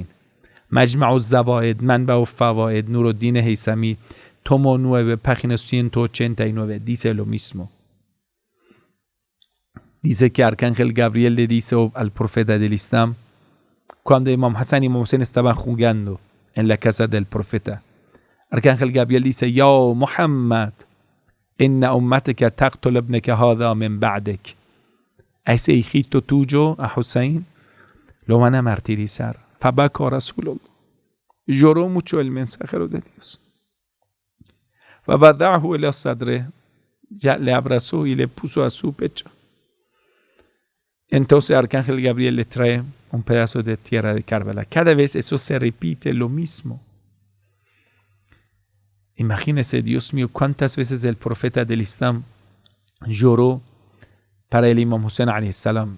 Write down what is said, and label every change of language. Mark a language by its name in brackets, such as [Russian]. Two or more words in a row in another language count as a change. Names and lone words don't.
[Spanish] Majma'u Zawaid, Manba'u Fawaid, Nuruddin Haythami, tomo 9, página 189, dice lo mismo. Dice que Arcángel Gabriel le dice al profeta del Islam, cuando Imam Hassan y Imam Hussein estaban jugando en la casa del profeta, Arcángel Gabriel dice, [Arabic] يا محمد إن أمتك تقتل ابنك هذا من بعدك. [Spanish] A ese hijito tuyo, a Hussein, lo van a martirizar. [Arabic] فبكى رسول الله. [Spanish] Lloró mucho el mensajero de Dios. [Arabic] فبادة إلى صدره. [Spanish] Ya le abrazó y le puso a su pecho. Entonces Arcángel Gabriel le trae un pedazo de tierra de Karbala. Cada vez eso se repite lo mismo. Imagínese, Dios mío, cuántas veces el profeta del Islam lloró para el Imam Hussein [Arabic] عليه السلام.